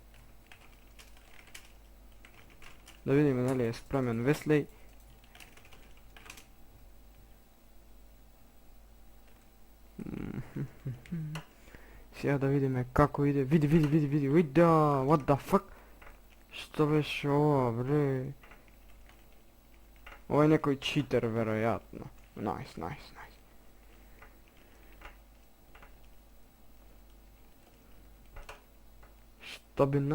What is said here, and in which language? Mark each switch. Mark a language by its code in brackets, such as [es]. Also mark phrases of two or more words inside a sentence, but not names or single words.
[mk] Да видиме дали е спремен Веслей. Сега да видиме како иде. Види. Уида, [en] what the fuck? [mk] Што беше ова, бре? Ова е некој читер, веројатно. Найс. Стабилно.